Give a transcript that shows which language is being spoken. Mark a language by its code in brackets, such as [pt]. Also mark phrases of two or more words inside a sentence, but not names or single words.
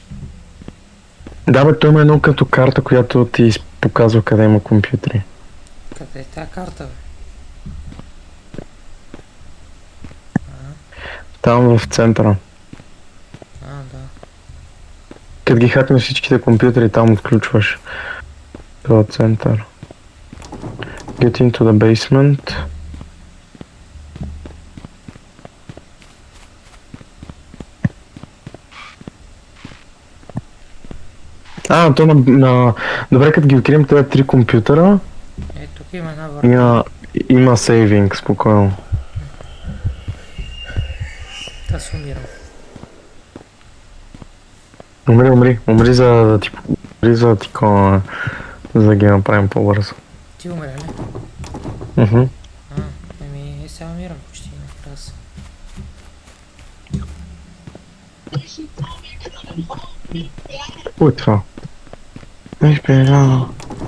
[bg] Да, бе, той има едно като карта, която ти показва къде има компютри. Къде е тази карта, бе? Там в центъра. Да. Като ги хакнеш всичките компютри, там отключваш този център. [en] Get into the basement. [bg] То добре, като ги открием тези 3 компютъра, Е, тук има една върта. има сейвинг, спокойно. Та се умирам. Умри за да ги направим по-бързо. Ти умря ли? Мгм. Сега умирам почти накрая. Кой е това? Esperado.